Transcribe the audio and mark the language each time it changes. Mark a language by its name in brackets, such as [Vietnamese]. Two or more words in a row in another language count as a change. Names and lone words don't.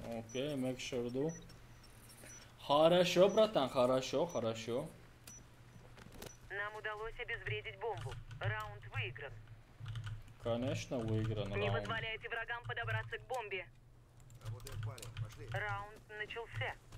[Russian] Окей, make sure do. Хорошо, братан, хорошо, хорошо. Нам удалось обезвредить бомбу. Раунд выигран. Конечно, выигран Не раунд. позволяйте врагам подобраться к бомбе. Работаем в паре. Пошли. Раунд начался.